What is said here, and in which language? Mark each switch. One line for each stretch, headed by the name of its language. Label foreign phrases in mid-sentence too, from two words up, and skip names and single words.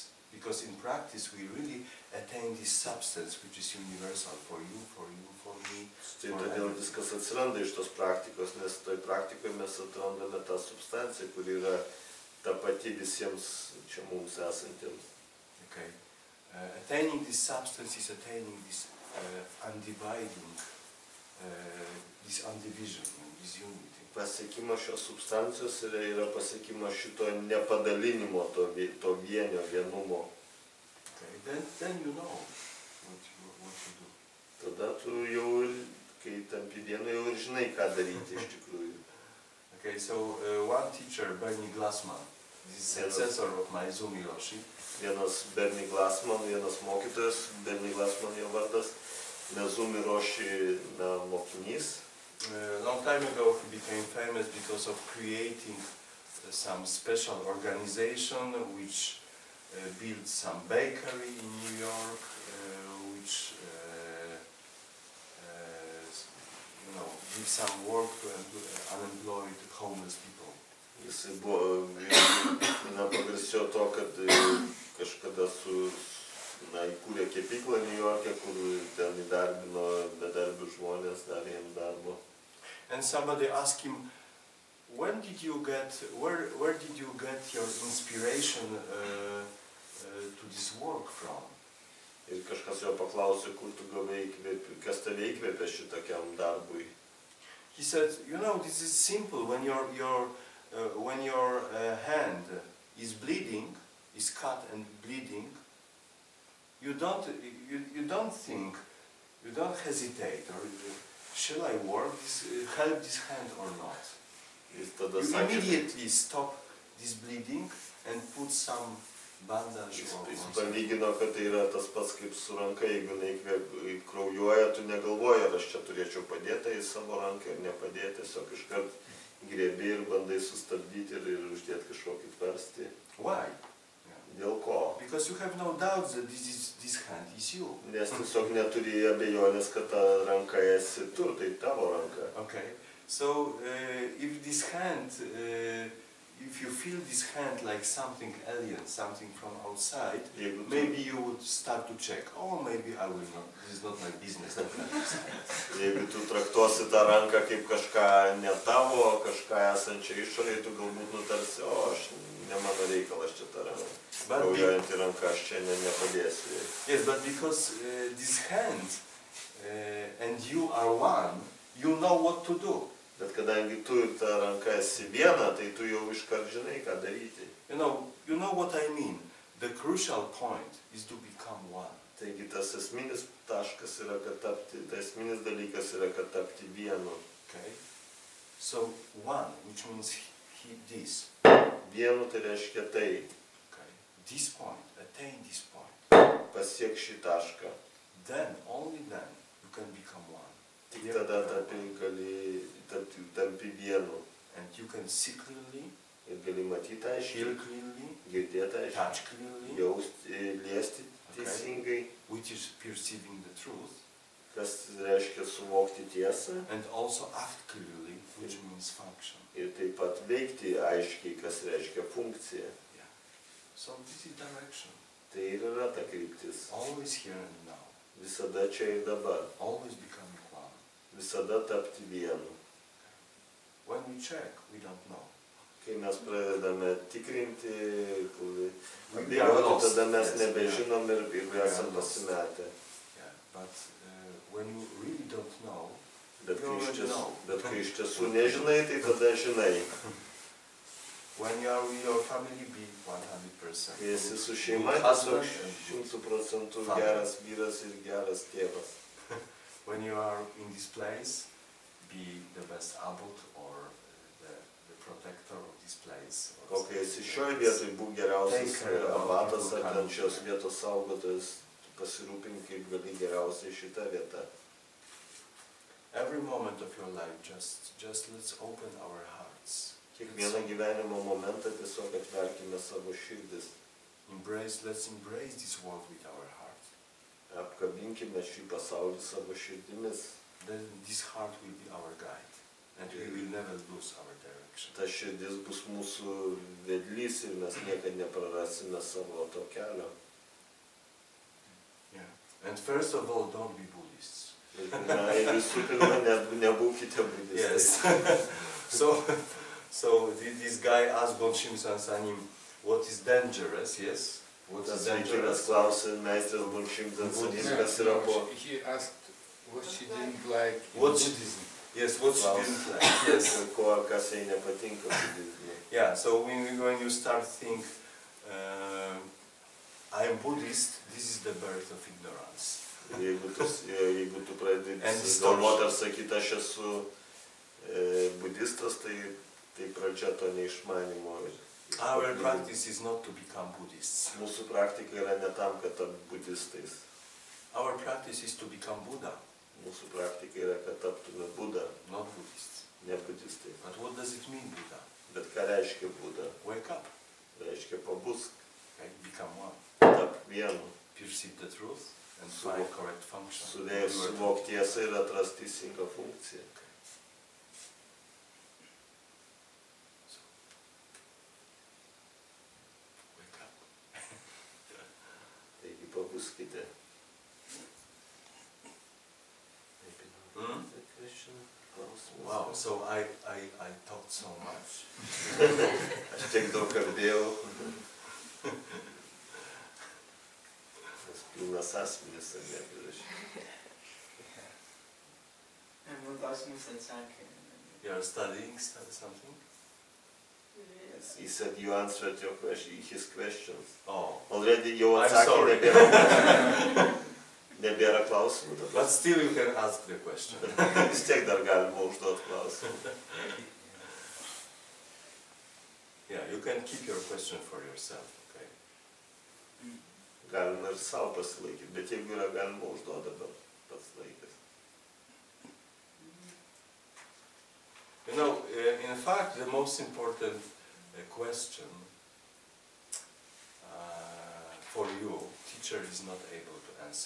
English: Because in practice we really attain this substance which is universal for you, for me.
Lithuanian: Tai todėl viskas atsiranda iš tos praktikos, nes toj praktikoje mes atrandame tą substanciją, kuri yra ta pati visiems čia mums esantiems.
English: Okay. Attaining this substance is attaining this undividing, this undivision, this unity.
Lithuanian: Pasiekimas šios substancijos yra pasiekimas šito nepadalinimo, to vienio, vienumo.
English: Okay. Then you know what you do.
Lithuanian: Tada tu jau, kai tampi vienu, jau ir žinai, ką daryti iš tikrųjų.
English: Okay, so one teacher, Bernie Glassman, this is successor of my Izumi Roshi.
Lithuanian: Vienas Bernie Glassman, vienas mokytojas, Bernie Glassman jo vardas, Izumi Roshi mokinys.
English: A long time ago he became famous because of creating some special organization which built some bakery in New York, which give some work to unemployed homeless people.
Lithuanian: Jisai buvo, pagarsėjo to, kad kažkada įkūrė kepyklą New York'e, kur ten įdarbino bedarbių žmonės, darė jiems darbo.
English: And somebody asked him, where did you get your inspiration to this work from?
Lithuanian: Ir kažkas jo paklausė, kur tu gavai įkvėpį, kas tave įkvėpė šitokiam darbui.
English: He said, you know, this is simple. When your hand is bleeding, is cut and bleeding, you don't think, you don't hesitate, or shall I help this hand or not? You immediately stop this bleeding and put some bandage or
Lithuanian: Jis palygino, kad tai yra tas pats kaip su ranka, jeigu kraujuoja, tu negalvoji, ar aš čia turėčiau padėti į savo ranką ir nepadėti, tiesiog iškart griebi ir bandai sustabdyti ir uždėti kažkokį tvarstį.
English: Why?
Lithuanian: Dėl ko?
English: Because you have no doubt that this hand is you.
Lithuanian: Nes tiesiog neturi abejonės, kad ta ranka esi tu, tai tavo ranka.
English: Okay. So if this hand, if you feel this hand like something alien, something from outside, maybe you would start to check. Oh, maybe I will not. This is not my business.
Lithuanian: Jeigu tu traktuosi tą ranką kaip kažką ne tavo, kažką esančią išorėje, tu galbūt nutarsi, ne mano reikalas čia ta ranka. Kraujuojantį ranką aš čia nepadėsiu.
English: Yes, but because this hand and you are one, you know what to do.
Lithuanian: Bet kadangi tu ir ta ranka esi viena, tai tu jau iškart žinai, ką daryti.
English: You know what I mean. The crucial point is to become one.
Lithuanian: Taigi tas esminis taškas yra, kad tapti, tas esminis dalykas yra, kad tapti vienu.
English: Okay. So one, which means this.
Lithuanian: Vienu tai reiškia tai.
English: Okay. This point, attain this point.
Lithuanian: Pasiek šį tašką.
English: Then, only then, you can become one.
Lithuanian: Tik tada tampi vienu.
English: And you can see clearly,
Lithuanian: ir gali matyti aiškiai,
English: hear clearly,
Lithuanian: girdėti aiškiai,
English: touch clearly,
Lithuanian: liesti teisingai,
English: which is perceiving the truth,
Lithuanian: kas reiškia suvokti tiesą,
English: and also act clearly, which means function.
Lithuanian: Ir taip pat veikti aiškiai, kas reiškia funkciją.
English: Yeah. So this is direction.
Lithuanian: Tai ir yra ta kryptis.
English: Always here and now.
Lithuanian: Visada čia ir dabar.
English: Always becoming one.
Lithuanian: Visada tapti vienu.
English: When we check, we don't know.
Lithuanian: Kai mes pradedame tikrinti, abejoti, tada mes nebežinom ir esam pasimetę.
English: Yeah, but when you really don't know,
Lithuanian: bet kai iš tiesų nežinai, tai tada žinai.
English: When you are with your family, be 100%.
Lithuanian: Kai esi su šeima, tiesiog 100% geras vyras ir geras tėvas.
English: When you are in this place, be the best abbot or the protector of this place.
Lithuanian: O kai esi šioje vietoje, būk geriausias abatas ar ten šios vietos saugotojas, pasirūpink, kaip gali geriausiai šitą vietą.
English: Every moment of your life, just let's open our hearts.
Lithuanian: Kiekvieną gyvenimo momentą tiesiog atverkime savo širdis.
English: Let's embrace this world with our heart.
Lithuanian: Apkabinkime šį pasaulį savo širdimis.
English: then this heart will be our guide, and we will never lose our direction.
Lithuanian: Ta širdis bus mūsų vedlys ir mes niekad neprarasime savo to kelio.
English: Yeah. And first of all, don't be Buddhists.
Lithuanian: Ir visų pirma, nebūkite budistai.
English: Yes. So this guy asked Bonshim Sansanim, what is dangerous? Yes. What is dangerous?
Lithuanian: Klausė meistras Bonshim Sansanim, kas yra po.
English: He asked what she didn't like in What she- Buddhism. Yes, what she didn't like. Yes.
Lithuanian: Kas jai nepatinka budizme.
English: Yeah. So when you start think, I am Buddhist, this is the birth of ignorance.
Lithuanian: Jeigu tu pradedi
English: And
Lithuanian: galvoti ar sakyti, aš esu budistas, tai pradžia to neišmanimo.
English: Our practice is not to become Buddhists.
Lithuanian: Mūsų praktika yra ne tam, kad tapti budistais.
English: Our practice is to become Buddha,
Lithuanian: Mūsų praktika yra, kad taptume Buda,
English: not Buddhists.
Lithuanian: ne budistai.
English: But what does it mean, Buddha?
Lithuanian: Bet ką reiškia Buda?
English: Wake up,
Lithuanian: Reiškia pabusk,
English: okay? Become one,
Lithuanian: tap vienu,
English: perceive the truth, and find correct function.
Lithuanian: suvokti tiesą ir atrasti teisingą funkciją.
English: Wake up.
Lithuanian: Taigi pabuskite. Hmm? Klausimas.
English: Wow, so I talked so much.
Lithuanian: Aš tiek daug kalbėjau. Tas pilnas asmenis, ar ne, prirašyti. Man klausimus atsakė.
English: You are studying something? He said you answered your question, his questions. Oh,
Lithuanian: Already jau
English: I'm
Lithuanian: atsakė,
English: sorry.
Lithuanian: nebėra klausimų
English: But
Lithuanian: dabar.
English: still you can ask the question.
Lithuanian: Vis tiek dar galima užduoti klausimų.
English: Yeah, you can keep your question for yourself, okay?
Lithuanian: Galima ir savo pasilaikyti, bet jeigu yra galima užduoti dabar pats laikas.
English: You know, in fact, the most important question for you, teacher is not able to answer.